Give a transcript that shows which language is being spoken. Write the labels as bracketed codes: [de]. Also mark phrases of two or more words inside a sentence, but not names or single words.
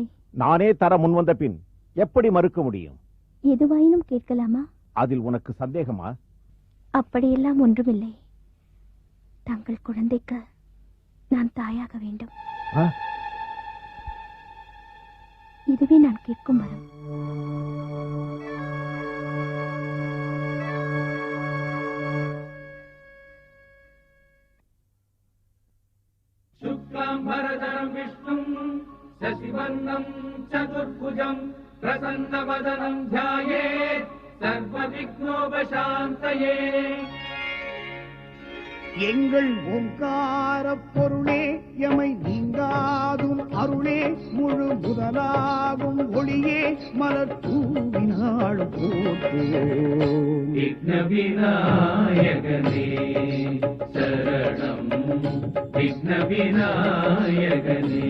[ta] நானே தர முன்வந்த பின் எப்படி மறுக்க முடியும்? எதுவாயினும் கேட்கலாமா? அதில் உனக்கு சந்தேகமா? அப்படியெல்லாம் ஒன்றுமில்லை. தங்கள் குழந்தைக்கு நான் தாயாக வேண்டும். இதுவே நான் கேட்கும் வரம். [sa] शुक्लाम्बरधरं विष्णुं शशिवर्णं चतुर्भुजं प्रसन्नवदनं ध्यायेत् सर्वविघ्नोपशान्तये [ta] எங்கள் ஓங்கார பொருளே எமை நீங்காதும் அருளே முழு முதலாகும் ஒளியே மலர் தூவினாள் போற்றுவோம். விக்ன விநாயகனே சரணம் விக்ன விநாயகனே.